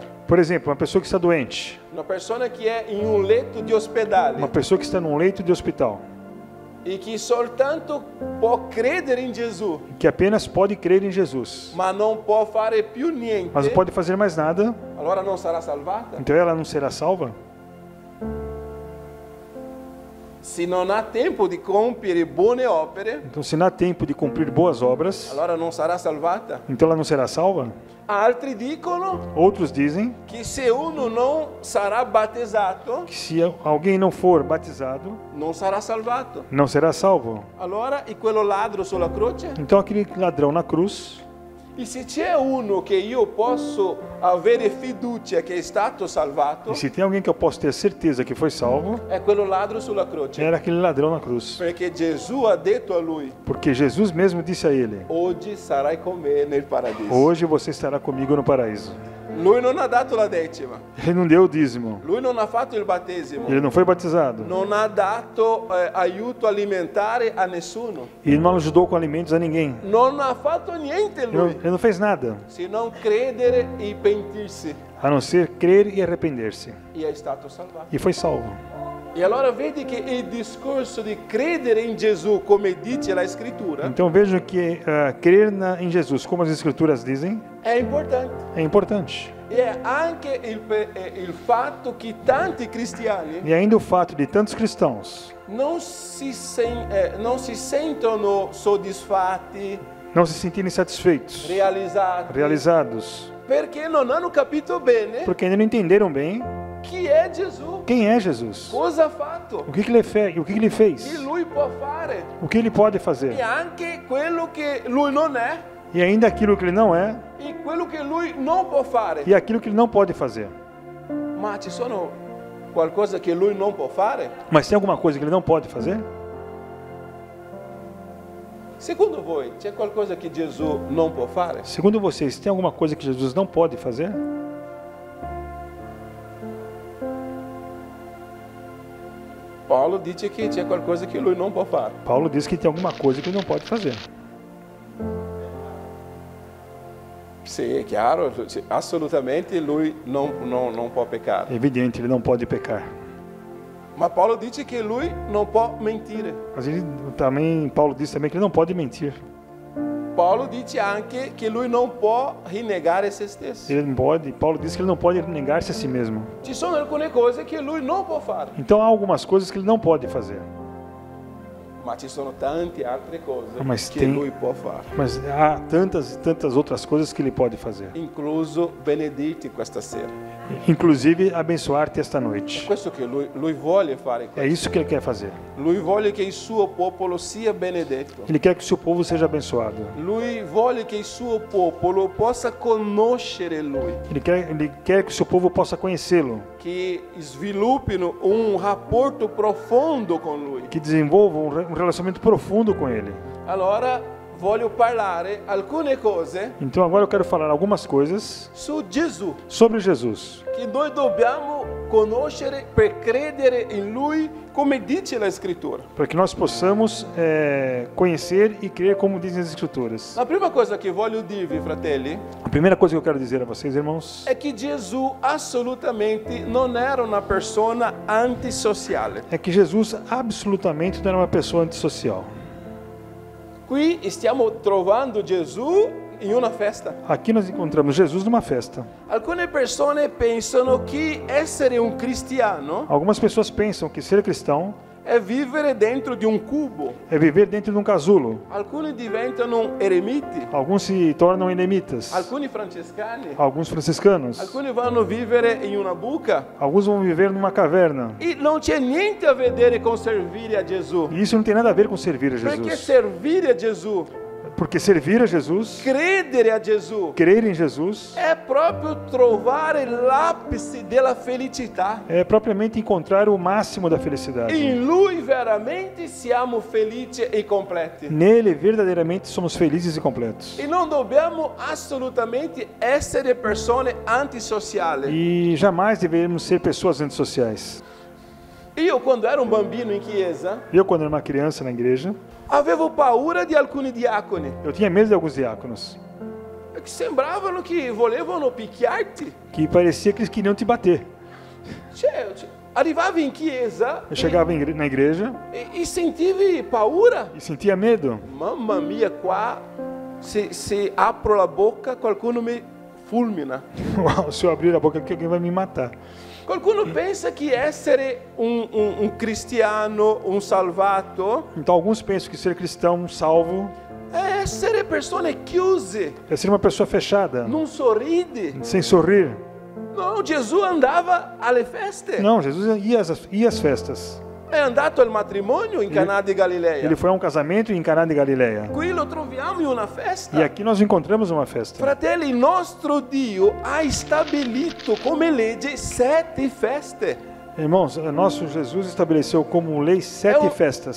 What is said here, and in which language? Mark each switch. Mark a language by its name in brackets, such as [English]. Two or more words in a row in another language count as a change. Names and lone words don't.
[Portuguese] Por exemplo, uma pessoa que está doente, [Italian] una persona che è in un letto di ospedale [Portuguese] uma pessoa que está num leito de hospital, [Italian] e che soltanto può credere in Gesù, [Portuguese] que apenas pode crer em Jesus, [Italian] ma non può fare più niente, [Portuguese] mas não pode fazer mais nada, [Italian] allora non sarà salvata? [Portuguese] então ela não será salva? [Italian] Se non ha tempo di compiere buone opere, [Portuguese] Então, se não há tempo de cumprir boas obras, [Italian] allora non sarà salvata. [Portuguese] então ela não será salva? [Italian] Altri dicono [Portuguese] Outros dizem [Italian] che se uno non sarà battezzato, [Portuguese] que se alguém não for batizado, [Italian] non sarà salvato. [Portuguese] não será salvo. [Italian] Allora, e quello ladro sulla croce? [Portuguese] Então aquele ladrão na cruz, [Italian] E se c'è uno che io posso avere fiducia che è stato salvato, [Portuguese] E se tem alguém que eu posso ter certeza que foi salvo, [Italian] è quello ladro sulla croce. [Portuguese] era aquele ladrão na cruz. [Italian] Perché Gesù ha detto a lui, [Portuguese] Porque Jesus mesmo disse a ele: [Italian] oggi sarai con me nel paradiso. [Portuguese] hoje você estará comigo no paraíso. [Italian] Lui non ha dato la decima, [Portuguese] Ele não deu o dízimo. [Italian] lui non ha fatto il battesimo, [Portuguese] Ele não foi batizado. [Italian] non ha dato aiuto alimentare a nessuno, [Portuguese] Ele não ajudou com alimentos a ninguém. [Italian] non ha fatto niente lui, [Portuguese] Ele não fez nada, [Italian] se non credere e pentirsi, [Portuguese] a não ser crer e arrepender-se. [Italian] e è stato salvato. [Portuguese] E foi salvo. [Italian] E allora vedi che il discorso di credere in Gesù, come dice la scrittura, [Portuguese] Então vejam que crer em Jesus, como as Escrituras dizem, [Italian] è importante. [Portuguese] é importante. [Italian] E è anche il fatto che tanti cristiani [Portuguese] E ainda o fato de tantos cristãos [Italian] non si sentono soddisfatti, [Portuguese] não se sentirem satisfeitos, [Italian] realizzati, [Portuguese] realizados, [Italian] perché non hanno capito bene [Portuguese] porque ainda não entenderam bem [Italian] chi è Gesù, [Portuguese] quem é Jesus, [Italian] cosa ha fatto, [Portuguese] o que ele [Italian] chi [Portuguese] fez, [Italian] lui può fare [Portuguese] o que ele pode e fazer, [Italian] anche quello che lui non è [Portuguese] e ainda aquilo que ele não é [Italian] e quello che lui non può fare. [Portuguese] e aquilo que ele não pode fazer. [Italian] Ma ci sono qualcosa che lui non può fare? [Portuguese] Mas tem alguma coisa que ele não pode fazer? [Italian] Secondo voi c'è qualcosa che Gesù non può fare? [Portuguese] Segundo vocês, tem alguma coisa que Jesus não pode fazer? [Italian] Paulo dice che c'è qualcosa che lui non può fare. [Portuguese] Paulo diz que tem alguma coisa que ele não pode fazer. [Italian] Sì, è chiaro, assolutamente lui non può peccare. [Portuguese] É evidente, ele não pode pecar. [Italian] Ma Paolo dice che lui non può mentire. [Portuguese] Mas ele também, Paulo diz também que ele não pode mentir. [Italian] Paolo dice anche che lui non può rinnegare se stesso. [Portuguese] Ele não pode, Paulo diz que ele não pode negar-se a si mesmo. [Italian] Ci sono alcune cose che lui non può fare, [Portuguese] Então há algumas coisas que ele não pode fazer. [Italian] ma ci sono tante altre cose [Portuguese] Mas [Italian] che [Portuguese] tem- [Italian] lui può fare. [Portuguese] Mas há tantas e tantas outras coisas que ele pode fazer. [Italian] Incluso benedirti questa sera. [Portuguese] Inclusive abençoar-te esta noite. [Italian] Questo che lui vuole fare [Portuguese] É [Italian] questo. [Portuguese] isso que ele quer fazer. [Italian] Lui vuole che il suo popolo sia benedetto. [Portuguese] Ele quer que o seu povo seja abençoado. [Italian] Lui vuole che il suo popolo possa conoscere lui, [Portuguese] Ele quer que o seu povo possa conhecê-lo, [Italian] che sviluppino un rapporto profondo con lui. [Portuguese] que desenvolvam um relacionamento profundo com ele. [Italian] Allora voglio parlare alcune cose [Portuguese] Então agora eu quero falar algumas coisas [Italian] su Gesù [Portuguese] sobre Jesus, [Italian] che noi dobbiamo conoscere per credere in lui, come dice la scrittura. [Portuguese] para que nós possamos conhecer e crer como dizem as Escrituras. [Italian] La prima cosa che voglio dirvi, fratelli, [Portuguese] A primeira coisa que eu quero dizer a vocês, irmãos, [Italian] è che Gesù assolutamente non era una persona antisociale. [Portuguese] é que Jesus absolutamente não era uma pessoa antissocial. [Italian] Qui stiamo trovando Gesù in una festa. [Portuguese] Aqui nós encontramos Jesus numa festa. [Italian] Alcune persone pensano che essere un cristiano [Portuguese] Algumas pessoas pensam que ser cristão [Italian] è vivere dentro di un cubo. [Portuguese] é viver dentro de um casulo. [Italian] Alcuni diventano eremiti, [Portuguese] Alguns se tornam eremitas, [Italian] alcuni francescani, [Portuguese] alguns franciscanos, [Italian] alcuni vanno a vivere in una buca. [Portuguese] alguns vão viver numa caverna. [Italian] E non c'è niente a vedere con servire a Gesù. [Portuguese] E isso não tem nada a ver com servir a [Italian] Perché [Portuguese] Jesus. [Italian] servire a Gesù, [Portuguese] Porque servir a Jesus, [Italian] credere a Gesù, [Portuguese] crer em Jesus, [Italian] è proprio trovare l'apice della felicità. [Portuguese] é propriamente encontrar o máximo da felicidade. [Italian] In Lui veramente siamo felici e completi. [Portuguese] Nele, verdadeiramente, somos felizes e completos. [Italian] E non dobbiamo assolutamente essere persone antisociali. [Portuguese] E jamais deveríamos ser pessoas antissociais. [Italian] Io quando ero un bambino in chiesa [Portuguese] Eu, quando era uma criança na igreja, [Italian] avevo paura di alcuni diaconi [Portuguese] eu tinha medo de alguns diáconos, [Italian] che sembravano che volevano picchiarti. [Portuguese] que parecia que eles queriam te bater. [Italian] Arrivavi in chiesa [Portuguese] Eu chegava na igreja [Italian] e sentivi paura. [Portuguese] e sentia medo. [Italian] Mamma mia, qua se apro la bocca qualcuno mi fulmina. [Portuguese] Uau, se eu abrir a boca aqui, alguém vai me matar. [Italian] Qualcuno pensa che essere un cristiano, un salvato, [Portuguese] Então alguns pensam que ser cristão, salvo, [Italian] è essere persone chiuse, [Portuguese] é ser uma pessoa fechada, [Italian] non sorride. [Portuguese] sem sorrir. [Italian] No, Gesù andava alle feste. [Portuguese] Não, Jesus ia às festas. [Italian] È andato al matrimonio in Canà di Galilea. [Portuguese] Ele foi a um casamento em Caná de Galileia. [Italian] Qui lo troviamo in una festa. [Portuguese] E aqui nós encontramos uma festa. [Italian] Fratelli, il nostro Dio ha stabilito come legge 7 feste. [Portuguese] Irmãos, nosso Jesus estabeleceu como lei 7 festas.